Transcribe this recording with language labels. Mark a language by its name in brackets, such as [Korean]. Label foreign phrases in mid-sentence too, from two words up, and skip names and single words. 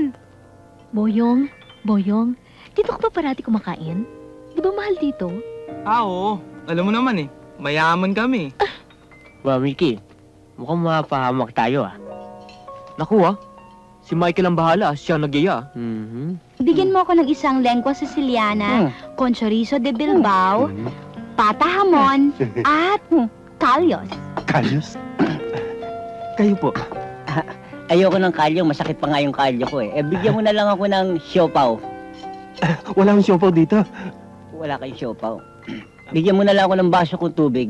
[Filipino] Boyong, dito ka ba parati kumakain? Di ba mahal dito? Oo. Alam mo naman eh. Mayaman kami. Mickey, mukhang mapahamak tayo Naku si Michael ang bahala, siya nag-iya. Bigyan mo ako ng isang [Spanish] lengua siciliana, con chorizo de Bilbao, [Filipino] pata hamon, at kalyos. Kalyos? Kayo po. Ayoko ng kalyo, masakit pa nga yung kalyo ko eh. Bigyan mo na lang ako ng siopaw. Wala akong siopaw dito. Wala kayong siopaw. Bigyan mo na lang ako ng baso kong tubig.